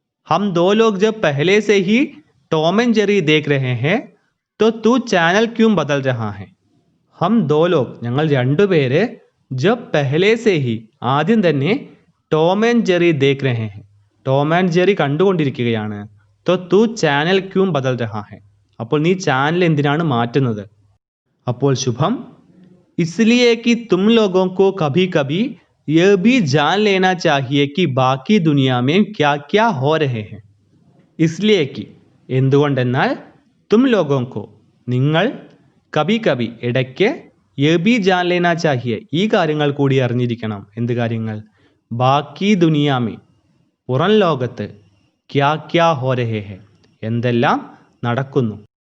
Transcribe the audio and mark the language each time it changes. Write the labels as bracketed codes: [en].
[hi] हम दो लोग जब पहले से ही टॉम एंड जेरी देख रहे हैं तो तू चैनल क्यों बदल रहा है? हम दो लोग, [ml] ഞങ്ങൾ രണ്ടുപേര്, [hi] जब पहले से ही, [ml] ആദ്യം തന്നെ, Tom and Jerry [hi] ദേഖ് രഹേ he, [ml] Tom and Jerry കണ്ടുകൊണ്ടിരിക്കുകയാണ്. [hi] तो तू चैनल क्यों बदल रहा है, [ml] അപ്പോൾ നീ ചാനൽ എന്തിനാണ് മാറ്റുന്നത്? അപ്പോൾ ശുഭം, [hi] इसलिए कि तुम लोगों को कभी कभी यह भी जान लेना चाहिए कि बाकी दुनिया में क्या क्या हो रहे हैं. इसलिए कि, [ml] എന്തുകൊണ്ടെന്നാൽ, [hi] തും ലോഗോങ്കോ, [ml] നിങ്ങൾ, [hi] കബി കബി, [ml] ഇടയ്ക്ക്, [hi] യേ ബി ജാൻ ലേനാ ചാഹിയെ, [ml] ഈ കാര്യങ്ങൾ കൂടി അറിഞ്ഞിരിക്കണം. എന്ത് കാര്യങ്ങൾ? [hi] ബാക്കി ദുനിയാമേ, [ml] പുറം ലോകത്ത്, [hi] ക്യാ ക്യാ ഹോ രഹേ ഹെ, [ml] എന്തെല്ലാം നടക്കുന്നു.